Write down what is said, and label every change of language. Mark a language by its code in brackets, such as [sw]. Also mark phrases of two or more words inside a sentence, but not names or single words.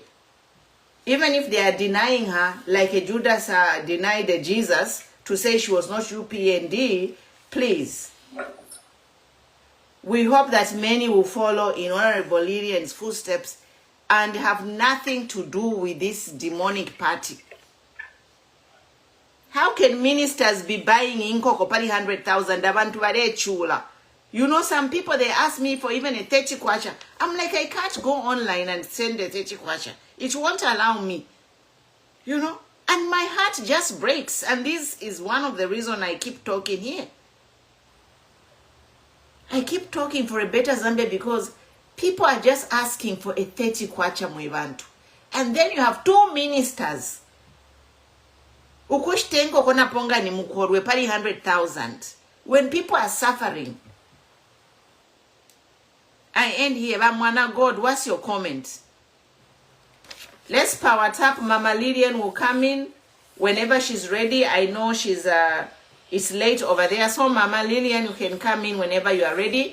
[en] Even if they are denying her, like a Judas denied Jesus, to say she was not UPND, please. We hope that many will follow in Honorable Lillian's footsteps and have nothing to do with this demonic party. How can ministers be buying [bem] inkoko pali 100,000 abantu bare chula? [en] You know, some people, they ask me for even a 30 kwacha. I'm like, I can't go online and send a 30 kwacha. It won't allow me. You know? And my heart just breaks. And this is one of the reasons I keep talking here. I keep talking for a better Zambia because people are just asking for a 30 kwacha mwebantu. And then you have 2 ministers. [bem] Ukushtenko kona ponga ni mukorwe pali 100,000. [en] When people are suffering. I end here. Mwana God, what's your comment? Let's power tap. Mama Lillian will come in whenever she's ready. I know she's it's late over there. So Mama Lillian, you can come in whenever you are ready.